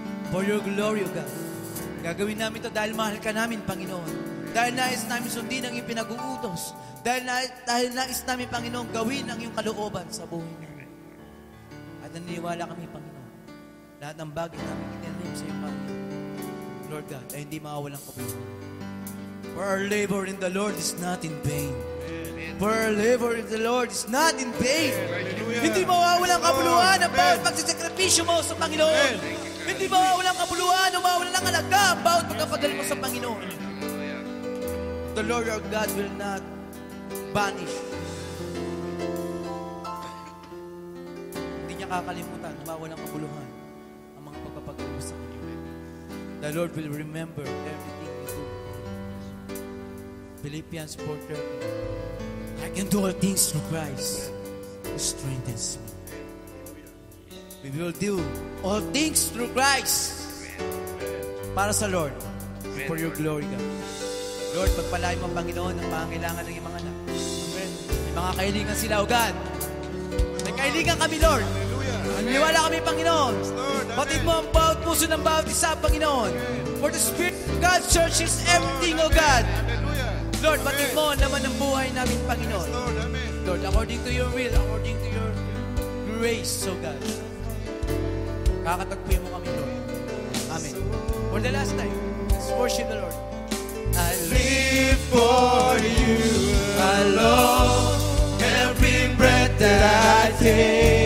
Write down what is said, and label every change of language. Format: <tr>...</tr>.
<en>For your glory, O God.</en> <tl>Gagawin namin ito dahil mahal ka namin, Panginoon. Dahil nais namin sundin ang iyong pinag-uutos. Dahil nais namin, Panginoon, gawin ang iyong kalooban sa buhay namin. At naniniwala kami, Panginoon, lahat ng bagay namin itinanim sa iyong Panginoon. Lord God, ay hindi mawawalang kabuluhan.</tl> <en>For our labor in the Lord is not in vain. For our labor in the Lord is not in vain.</en> <tl>Hindi mawawalang kabuluhan ang bawat pagsisakripisyo mo sa Panginoon. Hindi mawawalang kabuluhan o mawawalan ng alaga ang bawat pagkapadal mo sa Panginoon.</tl> <en>The Lord our God will not vanish.</en> <tl>Hindi niya kakalimutan, mawawalang kabuluhan ang mga pagpapagawa sa Kanya.</tl> <en>The Lord will remember everything we do. Philippians 4:13. I can do all things through Christ who strengthens me. We will do all things through Christ</en> <tl>para sa</tl> <en>Lord, for your glory, God.</en> <tl>Lord, pagpalain mo, Panginoon, ang pangangailangan ng iyong mga anak. Amen. May mga kahilingan sila, O God. May kahilingan kami, Lord. Naniniwala kami, Panginoon. Batid mo ang bawat puso ng bawat isa, Panginoon.</tl> <en>For the Spirit of God searches everything, O God. Lord,</en> <tl>batid mo naman ang buhay namin,</tl> <en>Panginoon. Lord, according to your will, according to your grace, O God.</en> <tl>Kakatagpuin mo kami,</tl> <en>Lord. Amen. For the last time, let's worship the Lord. I live for you alone. Every breath that I take,</en>